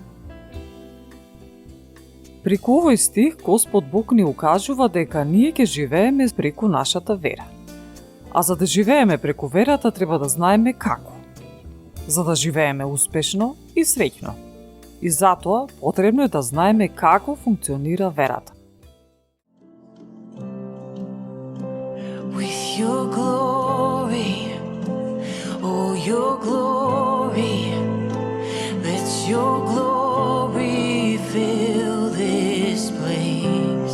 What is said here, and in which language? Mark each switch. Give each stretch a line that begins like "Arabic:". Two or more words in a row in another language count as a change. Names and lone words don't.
Macedonian: Преку овој стих Господ Бог ни укажува дека ние ќе живееме преку нашата вера. А за да живееме преку верата треба да знаеме како. За да живееме успешно и среќно. И затоа потребно е да знаеме како функционира верата.
English: With your glory, oh your glory, let your glory fill this place.